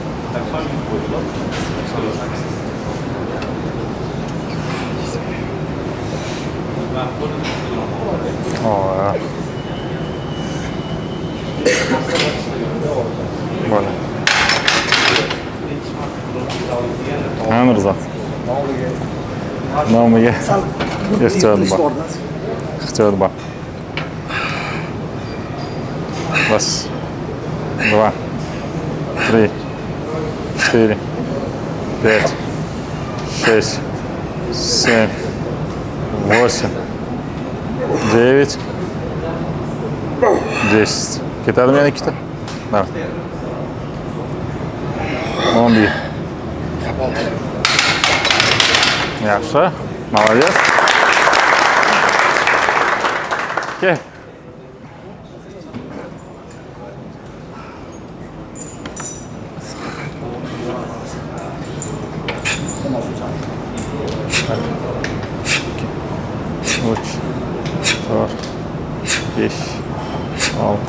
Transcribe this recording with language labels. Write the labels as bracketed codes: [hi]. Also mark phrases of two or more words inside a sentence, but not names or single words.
[uz] Voilà. Voilà. Ha, Mirzot. Nomiga ehtiyot bor. Ehtiyot bor. [ru] Раз, два, три, четыре, пять, шесть, семь, восемь, 9, 10. [uz] Ketadimi yana ikkita? Mana. 11. Yaxshi. Молодец. Kel. Uch, 4, 5, 6,